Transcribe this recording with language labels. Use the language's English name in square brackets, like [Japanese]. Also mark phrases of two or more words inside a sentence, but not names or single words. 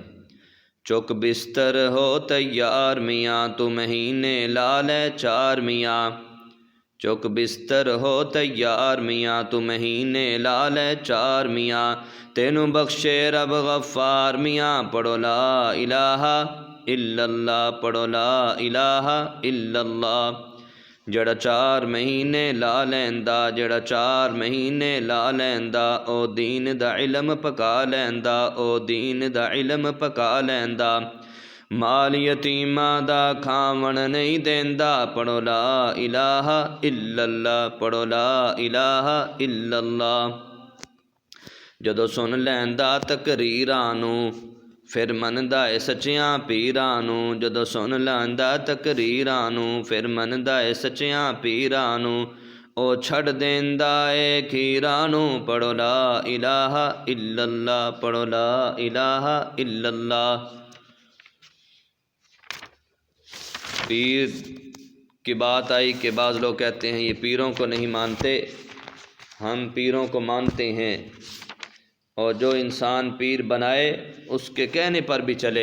[Punjabi] چک بستر ہو تیار میاں، تو مہینے لال ہے 4 میاں. چک بستر ہو تیار میاں، تو مہینے لال ہے 4 میاں. تینوں بخشے رب غفار میاں، پڑھو [Arabic] لا إله إلا الله, [Punjabi] पढ़ो [Arabic] لا إله إلا الله. [Punjabi] جیہڑا 4 مہینے لا لیندا، جیہڑا 4 مہینے لا لیندا، او دین دا علم پکا لیندا، او دین دا علم پکا لیندا. مال یتیماں دا کھاون نہیں دیندا، پڑھو [Arabic] لا إله إلا الله, [Punjabi] पढ़ो [Arabic] لا إله إلا الله. [Punjabi] جدوں سن لیندا تقریراں نوں، پھر مندا ہے سچیاں پیراں نوں. جدوں سن لیندا تقریراں نوں، پھر مندا ہے سچیاں پیراں نوں. او چھڈ دیندا ہے کھیراں نوں، پڑھو [Arabic] لا إله إلا الله, [Punjabi] पढ़ो [Arabic] لا إله إلا الله. [Urdu] پیر کی بات آئی کہ باز لوگ کہتے ہیں یہ پیروں کو نہیں مانتے، ہم پیروں کو مانتے हैं। اور جو انسان پیر بنائے اس کے کہنے پر بھی چلے.